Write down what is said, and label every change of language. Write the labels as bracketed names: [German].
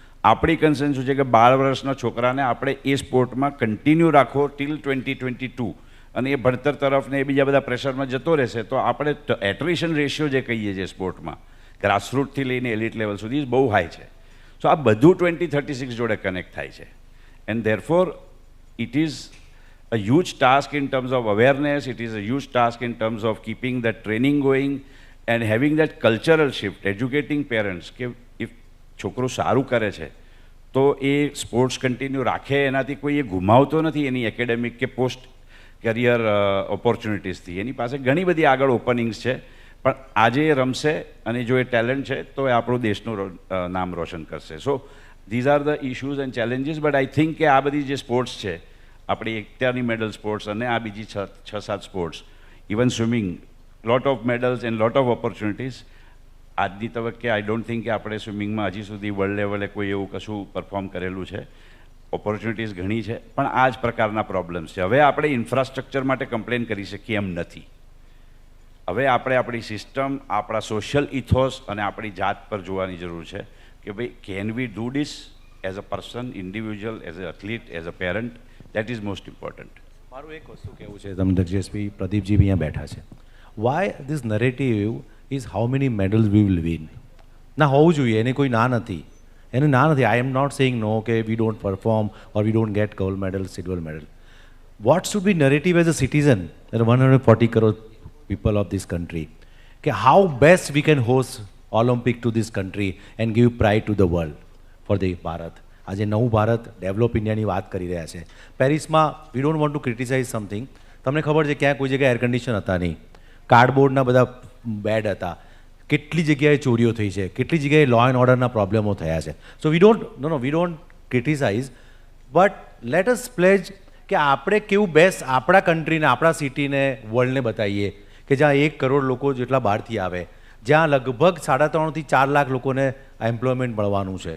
[Gujarati] આપણી કન્સર્ન શું છે કે 12 વર્ષના છોકરાને આપણે એ સ્પોર્ટમાં કન્ટિન્યુ રાખો ટિલ 2022, અને એ ભણતર તરફ ને એ બીજા બધા પ્રેશરમાં જતો રહેશે તો આપણે એટ્રિશન રેશિયો જે કહીએ છીએ સ્પોર્ટમાં ગ્રાસરૂટથી લઈને એલિટ લેવલ સુધી બહુ હાઈ છે. સો આ બધું 2036 જોડે કનેક્ટ થાય છે. [English] and therefore it is a huge task in terms of awareness, it is a huge task in terms of keeping that training going and having that cultural shift, educating parents કે if [Gujarati] છોકરો સારું કરે છે તો એ sports continue રાખે, એનાથી કોઈ એ ગુમાવતો નથી એની એકેડેમિક કે પોસ્ટ કરિયર ઓપોર્ચ્યુનિટીઝથી. એની પાસે ઘણી બધી આગળ ઓપનિંગ્સ છે, પણ આજે એ રમશે અને જો એ ટેલેન્ટ છે તો એ આપણું દેશનું નામ રોશન કરશે. [English] So these are the issues and challenges. But I think [Gujarati] કે આ બધી જે સ્પોર્ટ્સ છે આપણી અત્યારની મેડલ સ્પોર્ટ્સ અને આ બીજી 6-7 sports, [English] Even swimming, lot of medals and lot of opportunities. [Gujarati] આજની તબક્કે [English] I don't think [Gujarati] કે આપણે સ્વિમિંગમાં હજી સુધી વર્લ્ડ લેવલે કોઈ એવું કશું પરફોર્મ કરેલું છે. ઓપોર્ચ્યુનિટીઝ ઘણી છે, પણ આ જ પ્રકારના પ્રોબ્લેમ્સ છે. હવે આપણે ઇન્ફ્રાસ્ટ્રક્ચર માટે કમ્પ્લેન કરી શકીએ એમ નથી. હવે આપણે આપણી સિસ્ટમ, આપણા સોશિયલ ઇથોસ અને આપણી જાત પર જોવાની જરૂર છે કે ભાઈ [English] Can we do this as a person, individual, as a athlete, as a parent. That is most important. [Gujarati] મારું એક વસ્તુ કહેવું છે, તમે જગદીશભાઈ, પ્રદીપજી બી અહીંયા બેઠા છે. [English] Why this narrative is how many medals we will win. [Gujarati] ના હોવું જોઈએ, એને કોઈ ના નથી, [English] એને ના નથી. I am not saying no કે we don't perform or we don't get gold medal, silver medal. What should be narrative as a citizen, 140 crore people of this country, કે how best we can host Olympic to this country and give pride to the world for the Bharat. [Gujarati] આજે નવું Bharat, develop ઇન્ડિયાની વાત કરી રહ્યા છે. પેરિસમાં [English] We don't want to criticise something. [Gujarati] તમને ખબર છે ક્યાં કોઈ જગ્યાએ એર કન્ડિશન હતા નહીં, કાર્ડબોર્ડના બધા બેડ હતા, કેટલી જગ્યાએ ચોરીઓ થઈ છે, કેટલી જગ્યાએ લો એન્ડ ઓર્ડરના પ્રોબ્લેમો થયા છે. [English] so we don't criticise, but let us pledge [Gujarati] કે આપણે કેવું બેસ્ટ આપણા કન્ટ્રીને, આપણા સિટીને, વર્લ્ડને બતાવીએ કે જ્યાં 1 કરોડ લોકો જેટલા બહારથી આવે, જ્યાં લગભગ 3.5 થી 4 લાખ લોકોને એમ્પ્લોયમેન્ટ મળવાનું છે.